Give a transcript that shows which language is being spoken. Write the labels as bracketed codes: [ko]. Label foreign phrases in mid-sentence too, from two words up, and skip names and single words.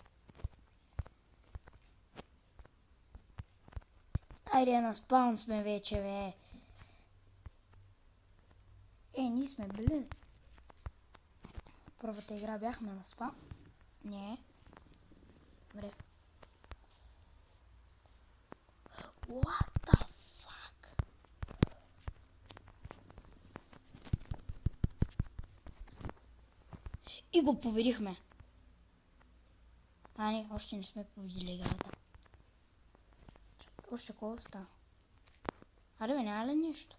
[bg] Айде, на спаун сме вече, бе. Ние сме били. Първата игра бяхме на спаун. Не. Добре. [en] What the fuck? [bg] И го победихме. Не, още не сме победили играта. Още колко става? Аре бе, няма ли нещо?